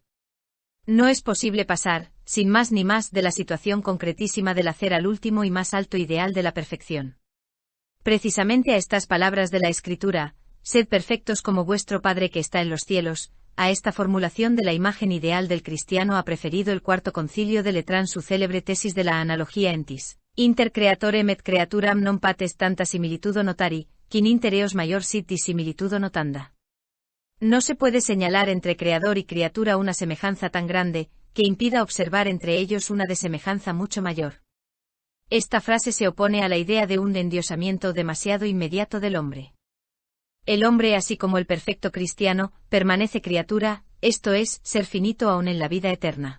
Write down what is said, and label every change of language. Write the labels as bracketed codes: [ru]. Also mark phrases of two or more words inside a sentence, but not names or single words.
[es] No es posible pasar, sin más ni más, de la situación concretísima del hacer al último y más alto ideal de la perfección. Precisamente a estas palabras de la Escritura: sed perfectos como vuestro Padre que está en los cielos, a esta formulación de la imagen ideal del cristiano ha preferido el Cuarto Concilio de Letrán su célebre tesis de la [la] analogía entis inter creatorem et creaturam non pates tanta similitudo notari, quin inter eos maior sit dissimilitudo notanda. [es] No se puede señalar entre creador y criatura una semejanza tan grande, que impida observar entre ellos una desemejanza mucho mayor. Esta frase se opone a la idea de un endiosamiento demasiado inmediato del hombre. El hombre, así como el perfecto cristiano, permanece criatura, esto es, ser finito aún en la vida eterna.